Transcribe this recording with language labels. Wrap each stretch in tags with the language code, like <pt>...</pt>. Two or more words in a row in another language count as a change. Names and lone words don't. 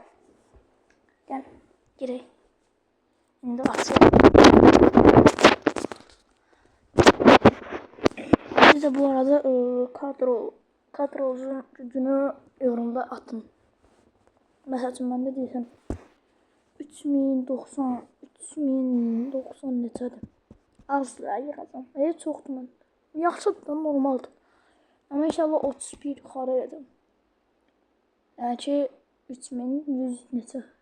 <tr>Gel gireyim. Şimdi açalım. Siz de bu arada kadronun gücünü yorumda atın. Mesela ben de</tr> <az>deyirəm 3090 neçədir? Azdır yığacam. Çoxdur mən. Yaxşıdır da, normaldır. Amma inşallah 31 yuxarı edəcəm. Yəni ki 3100 neçə?</az>